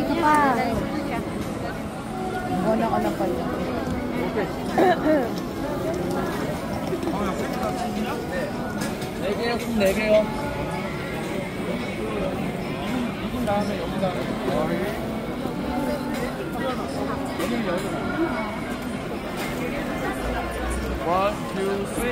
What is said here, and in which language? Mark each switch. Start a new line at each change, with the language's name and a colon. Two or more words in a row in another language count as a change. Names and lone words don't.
Filipino: pa. Wala ka na pala.
Korean: 네 개요. 이분 다음에 여기 다음에.
English: One, two, three.